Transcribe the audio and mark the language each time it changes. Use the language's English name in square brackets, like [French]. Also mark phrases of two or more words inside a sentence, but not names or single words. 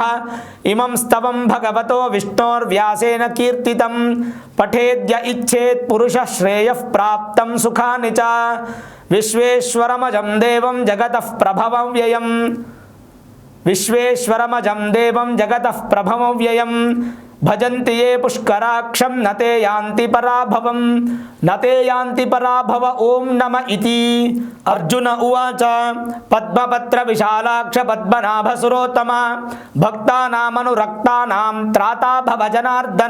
[Sanskrit] इमं स्तवं भगवतो विष्णोर्व्यासेन कीर्तितं पठेद्य इच्छेत् पुरुषः श्रेयः प्राप्तं सुखानि च विश्वेश्वरमजं देवं जगतः प्रभवं व्ययम् విశ్వేశ్వరమజం దేవం జగతః ప్రభమవ్యయం భజంతి ఏ పుష్కరాక్షం నతే యాంతి పరాభవం నతే యాంతి పరాభవ ఓం నమ ఇతి. అర్జున ఉవాచ పద్మపత్ర విశాలాక్ష పద్మనాభ సురోత్తమ భక్తానామనురక్తానాం త్రాతా భవ జనార్దన.